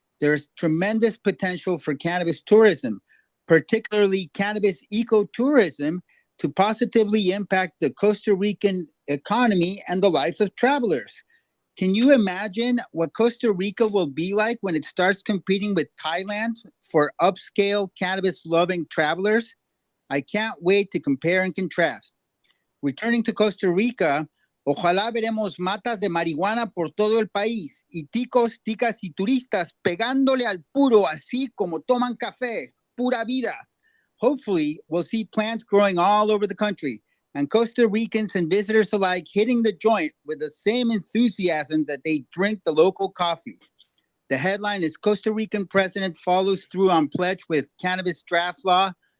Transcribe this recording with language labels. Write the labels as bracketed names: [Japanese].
[English] There's tremendous potential for cannabis tourism, particularly cannabis ecotourism, to positively impact the Costa Rican economy and the lives of travelers. Can you imagine what Costa Rica will be like when it starts competing with Thailand for upscale cannabis-loving travelers? I can't wait to compare and contrast. Returning to Costa Rica, [Spanish] ojalá veremos matas de marihuana por todo el país y ticos, ticas y turistas pegándole al puro así como toman café, pura vida. [English] Hopefully, we'll see plants growing all over the country and Costa Ricans and visitors alike hitting the joint with the same enthusiasm that they drink the local coffee. The headline is Costa Rican President Follows Through on Pledge with Cannabis Draft Law.